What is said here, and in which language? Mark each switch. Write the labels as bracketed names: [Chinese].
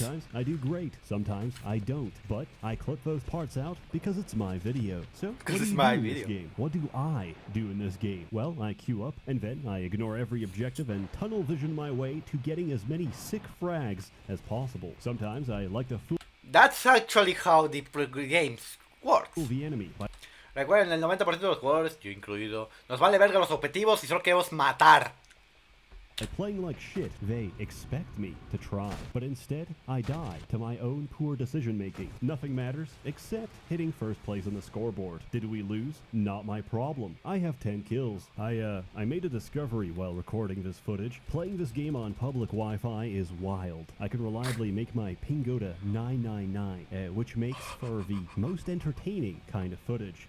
[English] Sometimes I do great, sometimes I don't, but I clip those parts out because it's my video. So, what do you do in this game? What do I do in this game? Well, I queue up, and then I ignore every objective and tunnel vision my way to getting as many sick frags as possible. Sometimes I like to fool That's actually how the games work. the enemy by [Spanish] Recuerden, el 90% de los jugadores, yo incluido, nos vale verga los objetivos y solo queremos matar. [English] playing like shit. They expect me to try, but instead, I die to my own poor decision making. Nothing matters except hitting first place on the scoreboard. Did we lose? Not my problem. I have 10 kills. I made a discovery while recording this footage. Playing this game on public Wi-Fi is wild. I can reliably make my ping go to 999, which makes for the most entertaining kind of footage.